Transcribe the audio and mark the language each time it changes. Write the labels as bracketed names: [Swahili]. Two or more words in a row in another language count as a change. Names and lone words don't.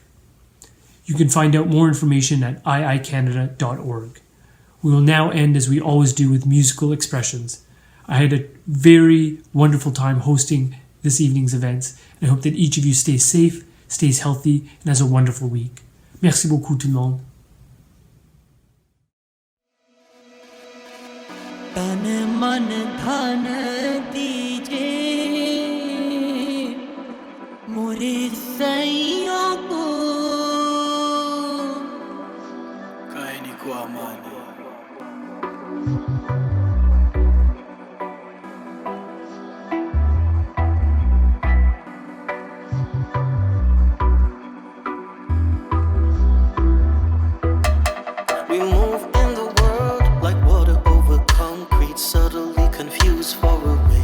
[English] You can find out more information at iicanada.org. We will now end as we always do with musical expressions. I had a very wonderful time hosting this evening's events, and I hope that each of you stays safe, stays healthy, and has a wonderful week. [French] Merci beaucoup tout le monde. [Hindi] तन मन धन दीजे मोरे सैया को कहने को अमानी [English] We move in the world like water over concrete, subtly confused for a way.